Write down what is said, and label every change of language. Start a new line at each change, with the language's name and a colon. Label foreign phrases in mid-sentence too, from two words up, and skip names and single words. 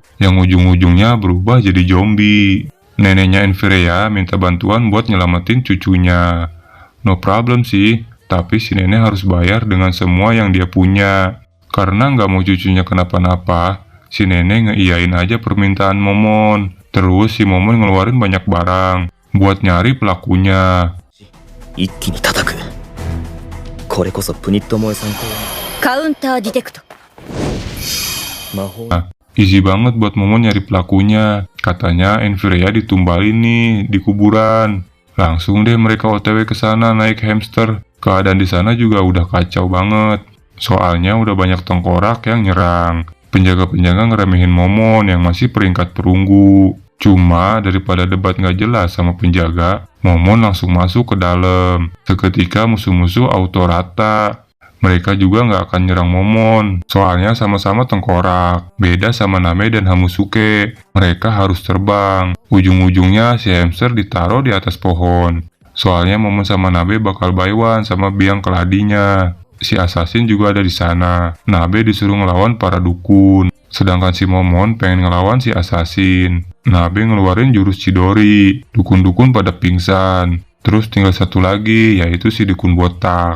Indonesian: Yang ujung-ujungnya berubah jadi zombie. Neneknya Enfirea minta bantuan buat nyelamatin cucunya.
English: No problem
Indonesian: sih, tapi si nenek harus bayar dengan semua yang dia punya. Karena nggak mau cucunya kenapa-napa, si nenek ngeiyain aja permintaan Momon. Terus si Momon ngeluarin banyak barang buat nyari pelakunya.
Japanese: 一気に叩く。これこそプニット萌え参考カウンターディテクト。魔法
Indonesian: Easy banget buat Momon nyari pelakunya. Katanya Enfirea ditumbalin nih di kuburan. Langsung deh mereka OTW ke sana naik hamster. Keadaan di sana juga udah kacau banget. Soalnya udah banyak tengkorak yang nyerang. Penjaga-penjaga ngeremehin Momon yang masih peringkat perunggu. Cuma daripada debat nggak jelas sama penjaga, Momon langsung masuk ke dalam. Seketika musuh-musuh auto rata. Mereka juga nggak akan nyerang Momon, soalnya sama-sama tengkorak. Beda sama Name dan Hamusuke, mereka harus terbang. Ujung-ujungnya si hamster ditaruh di atas pohon. Soalnya Momon sama Nabe bakal
English: buy one
Indonesian: sama biang keladinya. Si assassin juga ada di sana. Nabe disuruh ngelawan para dukun. Sedangkan si Momon pengen ngelawan si assassin. Nabe ngeluarin jurus Chidori. Dukun-dukun pada pingsan. Terus tinggal satu lagi, yaitu si dukun botak.